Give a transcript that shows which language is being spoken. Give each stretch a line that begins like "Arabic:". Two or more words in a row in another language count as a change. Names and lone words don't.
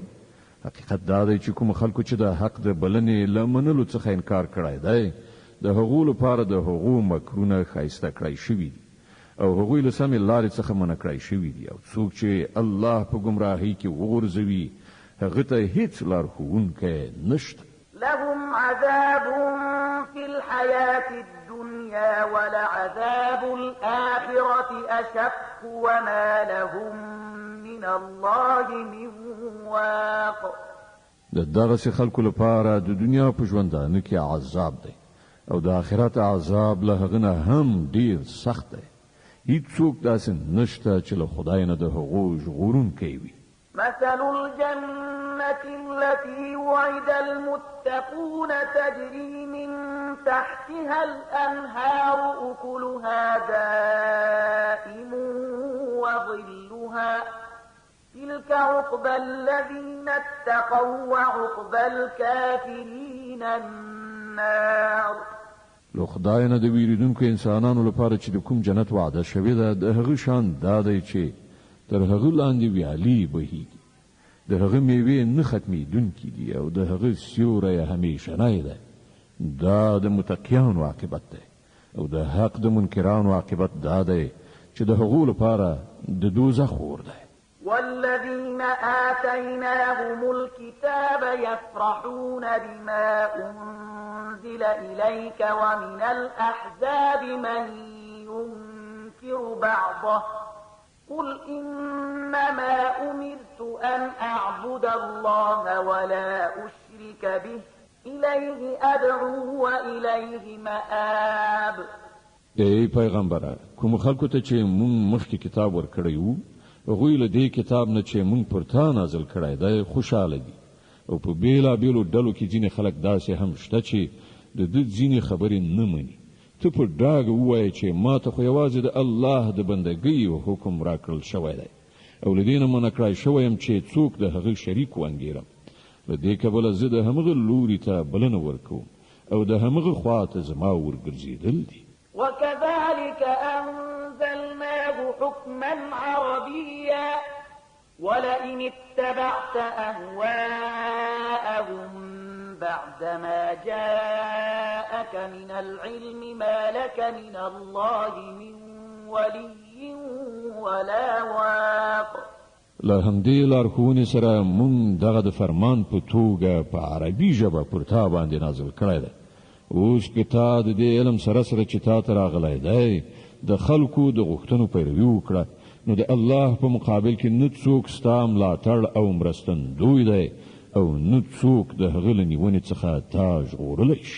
Pashto: حقیقت دا دی چې کوم خلکو چې د حق د بلنې له منلو څخه انکار کړی دی د هغو لپاره د هغو مکرونه ښایسته کړی شوي دي او هغوی له سمې لارې څخه منع کړی شوي دي او څوک چې الله په ګمراهۍ کې وغورځوي هغه ته هیڅ لارښوونکی نشته.
Arabic: لهم عذاب في الحياة الدنيا ولعذاب الآخرة أشق وما لهم من الله من واق.
Pashto: د دغسې خلکو لپاره د دنیا په ژوندانه کې عذاب دی او د آخرت عذاب له هغه نه هم ډیر سخت دی. هیڅوک داسې نشته چې له خدای نه د هغو ژغورونکی وي.
Arabic: مثل الجنة التي وعد المتقون تجري من تحتها الأنهار أكلها دائم وظلها تلك عقبى الذين اتقوا وعقبى الكافرين النار.
Pashto: لو خدای نه د ویریدونکو انسانانو لپاره چې د کوم جنت وعده شوې ده د هغه شان دا دی چې تر هغه لاندې ویالې بهیږي. د هغه میوې نه ختمېدونکي دي او د هغه سیوری همیشنی دی. دا د متقیانو عاقبت دی او د حق د منکرانو عاقبت دا دی چې د هغو لپاره د دوزخ اور دی.
Arabic: والذين آتيناهم الكتاب يفرحون بما أنزل إليك ومن الأحزاب من ينكر بعضه قل إنما أمرت أن أعبد الله ولا أشرك به إليه أدعو وإليه مآب.
Pashto: ای پیغمبره کوم خلکو ته چې مونږ مخکې کتاب ورکړی وو هغوی له دې کتاب نه چې مونږ پر تا نازل کړی دی خوشحاله دي او په بیلابیلو ډلو کې ځینې خلک داسې هم شته چې د ده ځینې خبرې نه مني. ته په ډاګه ووایې چې ما ته خو یوازې د الله د بندګۍ حکم راکړل شوی دی او له دې نه منع کړی شوی یم چې څوک د هغه شریک وانګیرم. له دې کبله زه د همغه لوري ته بلنه ورکوم او د همغه خوا ته زما ورګرځېدل دي.
Arabic: وكذلك أنزلناه حكما عربيا ولئن اتبعت أهواءهم بعدما جاءك من العلم ما لك من الله من ولي ولا واق.
Pashto: له همدې لارښوونې سره مونږ دغه د فرمان په توګه په عربي ژبه پر تا باندې نازل کړی دی. اوس که تا د دې علم سره سره چې تا ته راغلی دی د خلکو د غوښتنو پیروي وکړه نو د الله په مقابل کې نه څوک ستا ملاتړ او مرستندوی دی او نه څوک د هغه له نیونې څخه تا ژغورلی شي.